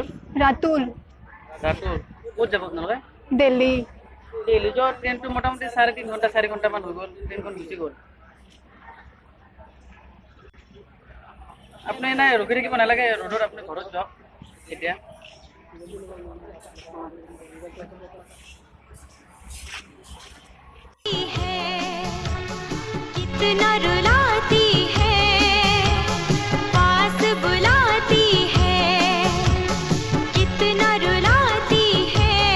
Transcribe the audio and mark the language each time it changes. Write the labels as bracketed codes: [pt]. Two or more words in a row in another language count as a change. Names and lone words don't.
[as] ৰাতুল ৰাতুল। ক'ত যাব আপোনালোকে? দিল্লী দিল্লী যোৱা ট্ৰেইনটো মোটামুটি 3.5 ঘণ্টা 4 ঘণ্টামান হৈ গ'ল, ট্ৰেইনখন গুচি গ'ল। আপুনি নাই ৰখি থাকিব নালাগে ৰ'দত, আপুনি ঘৰত যাওক এতিয়া। [hi] कितना रुलाती है पास बुलाती है कितना रुलाती है